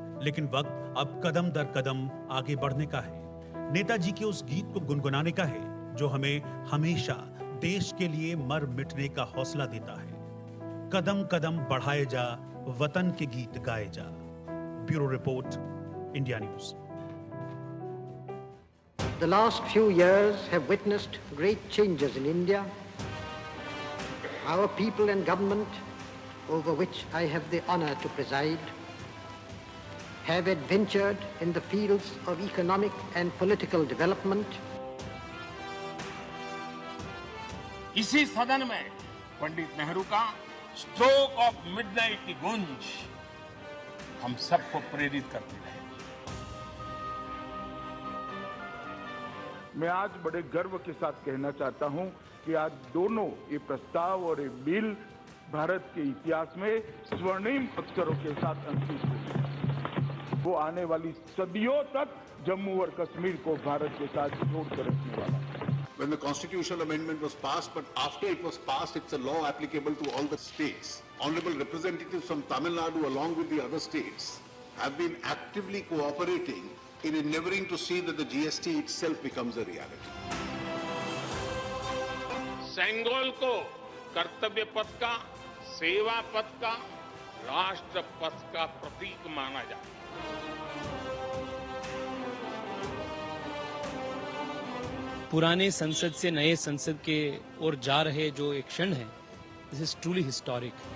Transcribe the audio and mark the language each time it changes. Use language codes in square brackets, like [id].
[hi] लेकिन वक्त अब कदम दर कदम आगे बढ़ने का है। नेताजी के उस गीत को गुनगुनाने का है जो हमें हमेशा देश के लिए मर मिटने का हौसला देता है। कदम कदम बढ़ाए जा, वतन के गीत गाए जा। Bureau report, India news. [en] The last few years have witnessed great changes in India. Our people and government, over which I have the honor to preside, have adventured in the fields of economic and political development. [hi] इसी सदन में पंडित नेहरू का stroke of midnight की गूंज हम सबको प्रेरित करती रहेगी। मैं आज बड़े गर्व के साथ कहना चाहता हूं कि आज दोनों ये प्रस्ताव और ये बिल भारत के इतिहास में स्वर्णिम अक्षरों के साथ अंकित हुए। वो आने वाली सदियों तक जम्मू और कश्मीर को भारत के साथ जोड़ कर रखने वाला है। [en] When the constitutional amendment was passed, but after it was passed, it's a law applicable to all the states. Honorable representatives from Tamil Nadu, along with the other states, have been actively cooperating in endeavoring to see that the GST itself becomes a reality. [hi] Sengol को कर्तव्य पथ का, सेवा पथ का, राष्ट्र पथ का प्रतीक माना जाता है। पुराने संसद से नए संसद के ओर जा रहे जो एक क्षण है, [en] This is truly historic.